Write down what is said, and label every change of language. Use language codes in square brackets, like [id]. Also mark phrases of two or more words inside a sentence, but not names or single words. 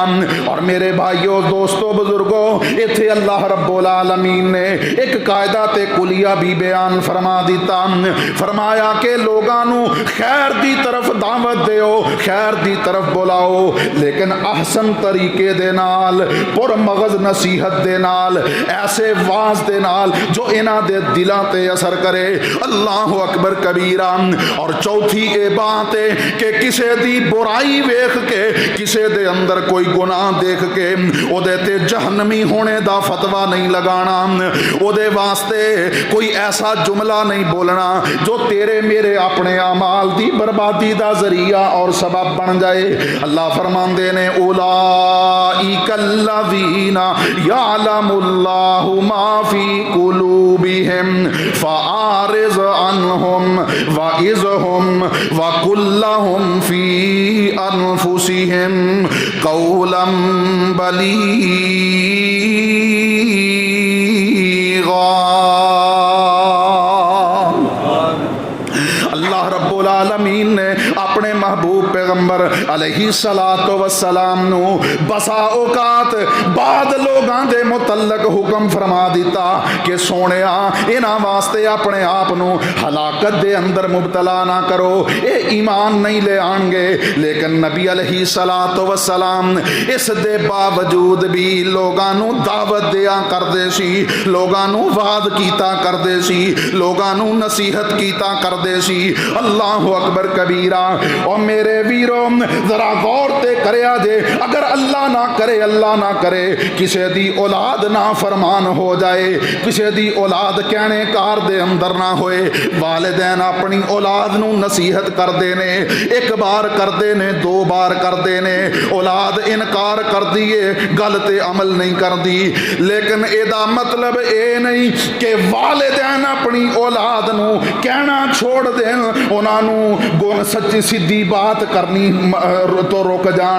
[pa] اور میرے بھائیوں، دوستوں، بزرگوں، ایتھے [ar] اللہ رب العالمین [pa] نے ایک قاعدہ تے کلیہ بھی بیان فرما دیتا، فرمایا کہ لوگاں نو خیر دی طرف دعوت دیو، خیر دی طرف بلاؤ، لیکن احسن طریقے دے نال، پر مغز نصیحت دے نال، ایسے واز دے نال جو انہاں دے دلاں تے اثر کرے۔ [ar] اللہ اکبر کبیرہ۔ [pa] اور چوتھی اے بات ہے کہ کسے دی برائی ویکھ کے، کسے دے اندر کوئی گناہ دیکھ کے او دے تے جہنمی ہونے دا فتویٰ نہیں لگانا، او دے واسطے کوئی ایسا جملہ نہیں بولنا جو تیرے میرے اپنے اعمال دی بربادی دا ذریعہ اور سبب بن جائے۔ اللہ فرماندے نے [ar] اولئک الذین یعلم اللہ ما فی قلوبہم فاعرض عنہم وعظہم وقل لہم فی انفسہم قولا بلیغا۔ اللہ رب العالمین [pa] نے اپنے محبوب پیغمبر [ar] علیہ السلام [pa] نو بسا اوقات بعد لوگاں دے متعلق حکم فرما دیتا کہ سونیا انہاں واسطے اپنے آپ نو ہلاکت دے اندر مبتلا نہ کرو، اے ایمان نہیں لے آن گے۔ لیکن نبی [ar] علیہ السلام [pa] اس دے باوجود بھی لوگاں نو دعوت دیا کردے سی، لوگاں نو وعظ کیتا کردے سی، لوگاں نو نصیحت کیتا کردے سی۔ [ar] اللہ اکبر کبیرہ۔ [pa] اور میرے ویرو ذرا غور تے کریا جے، اگر اللہ نہ کرے، اللہ نہ کرے کسے دی اولاد نہ فرمان ہو جائے، کسے دی اولاد کہنے کار دے اندر نہ ہوئے، والدین اپنی اولاد نو نصیحت کر دینے، ایک بار کر دینے، دو بار کر دینے، اولاد انکار کر دیے، گل تے عمل نہیں کر دی، لیکن ایدا مطلب اے نہیں کہ والدین اپنی اولاد نو کہنا چھوڑ دیں، انہاں نو سچی سیدھی بات کرنی تو روک جان۔